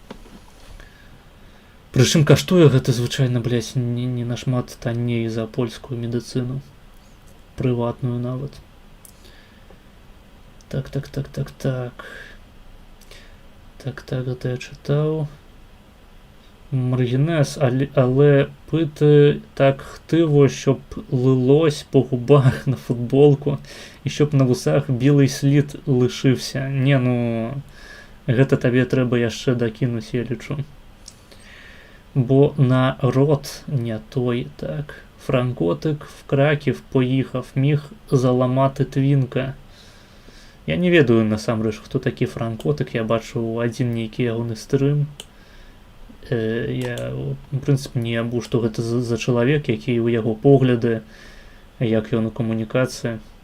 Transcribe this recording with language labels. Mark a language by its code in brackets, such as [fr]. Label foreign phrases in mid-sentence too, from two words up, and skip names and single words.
[be] Прычым каштуе гэта звычайна, блядь, не нашмат танней за польскую медыцыну. Прыватную нават. Так. Гэта я чытаў. [uk] Маргінез, але пыты так хтиво, щоб лилось по губах на футболку і щоб на вусах білий слід лишився. [be] Не, ну, гэта табе трэба яшчэ дакінуць, я лічу. Бо народ не той, так. [uk] Франкотик в Краків поїхав, міг заламати твінка. [be] Я не ведаю, насамрэч, хто такі Франкотик, я бачу адзін нейкі ягоны стрым. Я, в прынцыпе, не ябу, што гэта за чалавек, які ў яго погляды, як ён у камунікацыі.